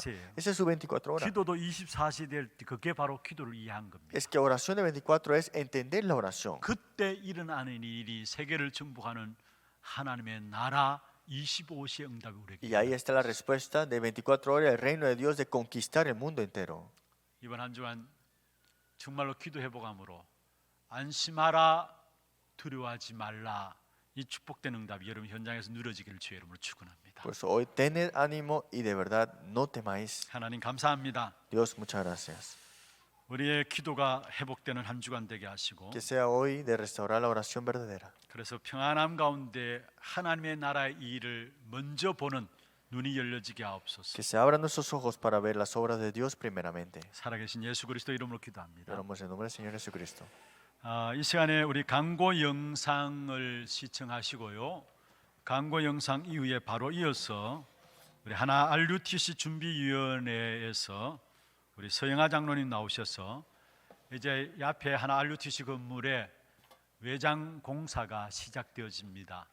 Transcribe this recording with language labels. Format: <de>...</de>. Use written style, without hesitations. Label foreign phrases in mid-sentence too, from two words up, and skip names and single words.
<ko>24시예요.</ko> <es>Ese es su 24 horas.</es> <ko>기도도 24시 될 때 그게 바로 기도를 이해한 겁니다.</ko> <es>Es que oración de 24 es entender la oración.</es> <ko>그때 일어나는 일이 세계를 정복하는 하나님의 나라 25시의 응답이 우리에게</ko> <es>Y ahí está la respuesta de 24 horas, el reino de Dios de conquistar el mundo entero.</es> <ko>이번 한 주간 정말로 기도 회복함으로 안심하라 두려워하지 말라 이 축복된 응답이 여러분 현장에서 누려지기를 주의 이름으로 축원합니다.</ko> <es>Por eso hoy tened ánimo y de verdad no temáis.</es> <ko>하나님 감사합니다.</ko> <es>Dios, muchas gracias.</es> <ko>우리의 기도가 회복되는 한 주간 되게 하시고</ko> <es>Que sea hoy de restaurar la oración verdadera.</es> <ko>그래서 평안함 가운데 하나님의 나라의 일을 먼저 보는 눈이 열려지게 하옵소서.</ko> <es>Que se abran nuestros ojos para ver las obras de Dios primeramente.</es> <ko>살아계신 예수 그리스도 이름으로 기도합니다.</ko> <es>Oramos en nombre del Señor Jesucristo.</es> <ko>이 시간에 우리 광고 영상을 시청하시고요. 광고 영상 이후에 바로 이어서 우리 하나 RUTC 준비위원회에서 우리 서영아 장로님 나오셔서 이제 이 앞에 하나 RUTC 건물에 외장 공사가 시작되어집니다.</ko>